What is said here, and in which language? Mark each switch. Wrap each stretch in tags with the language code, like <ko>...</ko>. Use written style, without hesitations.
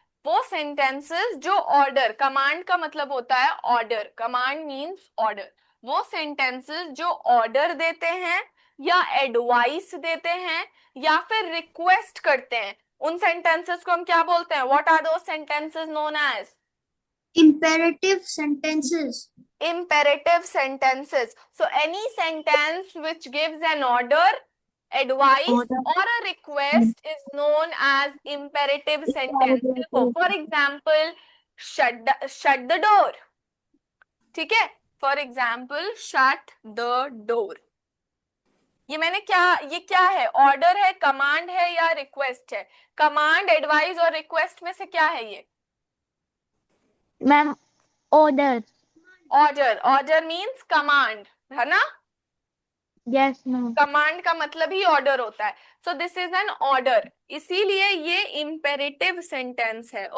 <en>वो sentences जो order, command</en> <hi>का मतलब होता है</hi> <en>order, command means order.</en> <hi>वो sentences जो order देते हैं या advice देते हैं या फिर request करते हैं, उन sentences को हम क्या बोलते हैं?</hi> <en>What are those sentences known as? Imperative sentences. Imperative sentences. So any sentence which gives an order, advice Order. or a request is known as imperative sentence.</en> <hi>देखो,</hi> <en>for example, shut the door.</en> <hi>ठीक है?</hi> <en>For example, shut the door.</en> <hi>ये क्या है? Order है, command है या request है? कमांड, एडवाइस और रिक्वेस्ट में से क्या है ये?</hi> <en>Ma'am order. Order. Order means command,</en> <hi>है ना?</hi> <en>Yes ma'am.</en> <hi>कमांड का मतलब ही ऑर्डर होता है।</hi> <en>so this is an order,</en> <hi>इसीलिए ये इंपेरेटिव सेंटेंस है।</hi>